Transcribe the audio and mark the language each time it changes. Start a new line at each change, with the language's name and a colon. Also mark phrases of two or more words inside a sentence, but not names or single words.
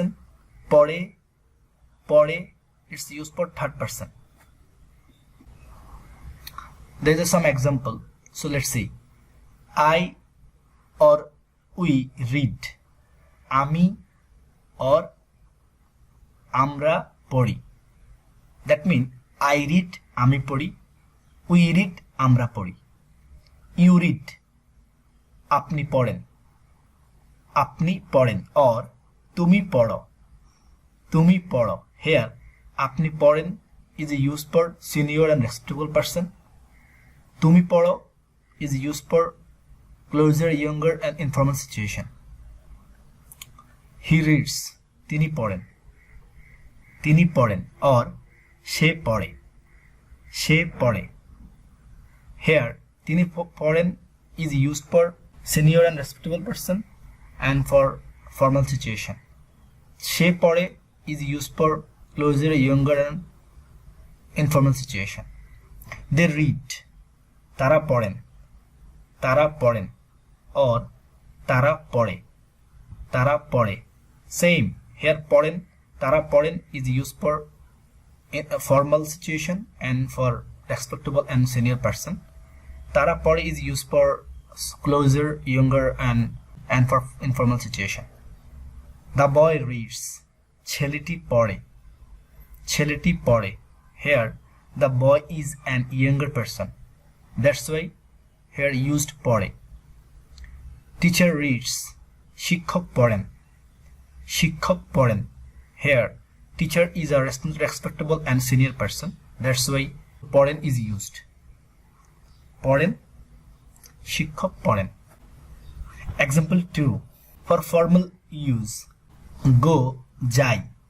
Bangla: পড়ে, পড়ে.
English: It's used for third person. There is some example. So let's see. I or we read.
Bangla: আমি or আমরা পড়ি.
English: That means I read,
Bangla: আমি পড়ি.
English: We read,
Bangla: আমরা পড়ি.
English: You read,
Bangla: আপনি পড়েন. আপনি পড়েন or তুমি পড়ো. তুমি পড়ো.
English: Here,
Bangla: আপনি পড়েন
English: is used for senior and respectable person.
Bangla: তুমি পড়ো
English: is used for closer, younger and informal situation. He reads,
Bangla: তিনি পড়েন. তিনি পড়েন or সে পড়ে. সে পড়ে.
English: Here,
Bangla: তিনি পড়েন
English: is used for senior and respectable person and for formal situation.
Bangla: সে পড়ে
English: is used for closer, younger and informal situation. They read,
Bangla: তারা পড়েন। তারা পড়েন or তারা পড়ে. তারা পড়ে.
English: Same. Here poren,
Bangla: তারা পড়েন
English: is used for in a formal situation and for respectable and senior person.
Bangla: তারা পড়ে
English: is used for closer, younger and for informal situation. The boy reads,
Bangla: ছেলেটি পড়ে. ছেলেটি পড়ে.
English: Here the boy is an younger person. That's why here used pore. Teacher reads,
Bangla: শিক্ষক পড়েন. শিক্ষক পড়েন.
English: Here teacher is a respectable and senior person. That's why poren is used.
Bangla: পড়েন, শিক্ষক পড়েন.
English: Example 2. For formal use: go, jai.